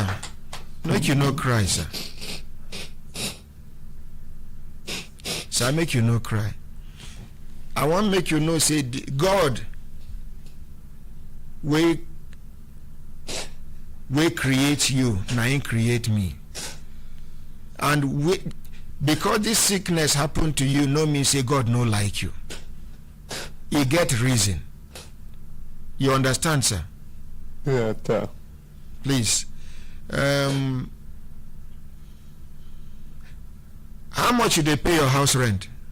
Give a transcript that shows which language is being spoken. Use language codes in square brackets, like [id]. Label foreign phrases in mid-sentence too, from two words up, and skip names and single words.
[pcm] Make you no cry, sir. Sir, make you no cry. I want make you know, say, God, we create you, now He create me. And because this sickness happened to you, no mean say God no like you. He get reason. You understand, sir? Yeah, sir. Please. How much you they pay your house rent?